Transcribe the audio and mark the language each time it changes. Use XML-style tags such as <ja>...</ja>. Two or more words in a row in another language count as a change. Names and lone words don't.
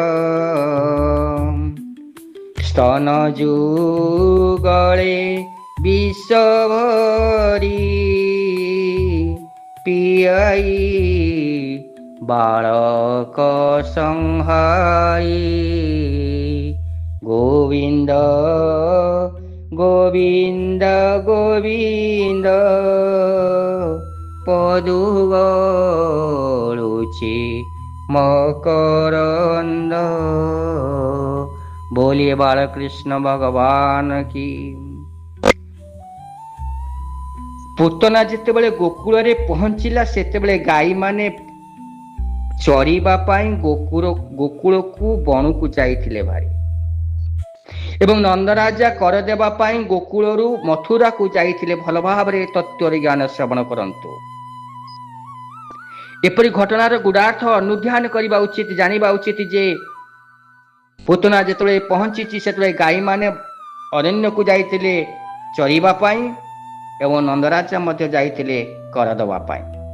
<or>ସ୍ତନ ଯୁଗଳେ ବିଷ ଭରି ପିଆଇ ବାଳକ ସଂହାଇ। ଗୋବିନ୍ଦ ଗୋବିନ୍ଦ ଗୋବିନ୍ଦ ପଦୁ ଗଳୁଛି ମକରନ୍ଦ।</or> <hi>बोलिए बालकृष्ण भगवान की।</hi> <or>ପୁତନା ଯେତେବେଳେ गोकुଳରେ ପହଞ୍ଚିଲା ସେତେବେଳେ ଗାଈ ମାନେ ଚରିବା ପାଇଁ ଗୋକୁଳକୁ ବଣକୁ ଯାଇଥିଲେ ଭାରି, ଏବଂ ନନ୍ଦରାଜା କର ଦେବା ପାଇଁ ଗୋକୁଳରୁ ମଥୁରାକୁ ଯାଇଥିଲେ। ଭଲ ଭାବରେ ତତ୍ତ୍ୱର ଜ୍ଞାନ ଶ୍ରବଣ କରନ୍ତୁ। ଏପରି ଘଟଣାର ଗୁଡ଼ାର୍ଥ ଅନୁଧ୍ୟାନ କରିବା ଉଚିତ, ଜାଣିବା ଉଚିତ ଯେ ପୁତନା ଯେତେବେଳେ ପହଞ୍ଚିଛି ସେତେବେଳେ ଗାଈମାନେ ଅରଣ୍ୟକୁ ଯାଇଥିଲେ ଚରିବା ପାଇଁ ଏବଂ ନନ୍ଦରାଜା ମଧ୍ୟ ଯାଇଥିଲେ କର ଦେବା ପାଇଁ।</or>